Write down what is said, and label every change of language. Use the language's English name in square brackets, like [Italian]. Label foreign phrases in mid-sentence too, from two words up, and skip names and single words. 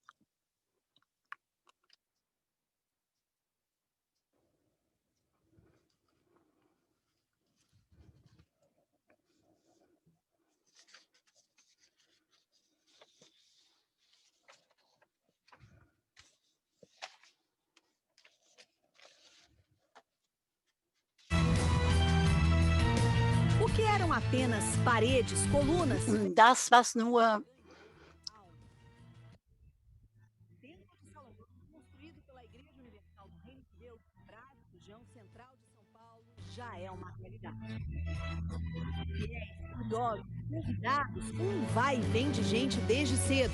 [Portuguese] O que eram apenas paredes, colunas? [German] Das was nur [Portuguese] Templo de Salomão, construído pela Igreja Universal do Reino de Deus, no Brás, região central de São Paulo, já é uma realidade. Fiéis, curiosos, convidados, vai e vem de gente desde cedo.